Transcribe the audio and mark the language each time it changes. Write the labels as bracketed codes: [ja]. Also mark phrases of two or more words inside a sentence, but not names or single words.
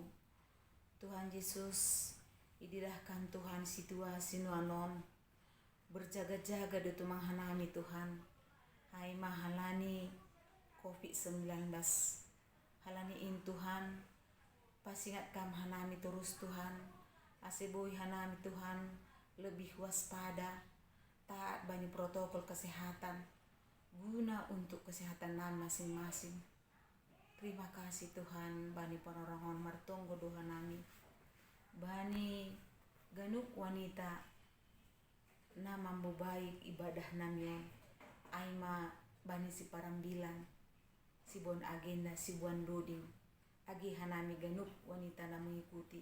[bts] Tuhan Yesus, idirahkan Tuhan situasi nuanon, berjaga-jaga do tumang hanami Tuhan. Hai mahalani COVID-19, halani in Tuhan, pasingat kam hanami terus Tuhan, aseboi hanami Tuhan, [id] lebih waspada, taat bani protokol kesehatan, guna untuk kesehatan nami masing-masing. Terima kasih Tuhan, [bts] bani panorongon martonggo doha nami, bani ganuk wanita na mambo baik ibadah namion, aima bani si parambilan, si bon agenda, si buan doding, agi hanami ganuk wanita na mengikuti,